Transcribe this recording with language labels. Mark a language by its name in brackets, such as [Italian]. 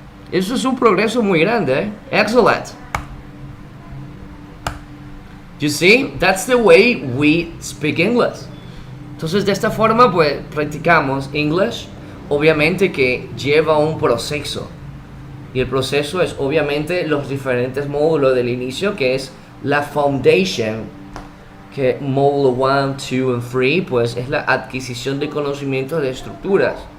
[Spanish] Eso es un progreso muy grande, eh? [English] Excellent. You see, that's the way we speak English. [Spanish] Entonces, de esta forma, pues, practicamos English. Obviamente que lleva un proceso. Y el proceso es, obviamente, los diferentes módulos del inicio, que es la foundation, que módulo 1, 2 y 3, pues, es la adquisición de conocimientos de estructuras.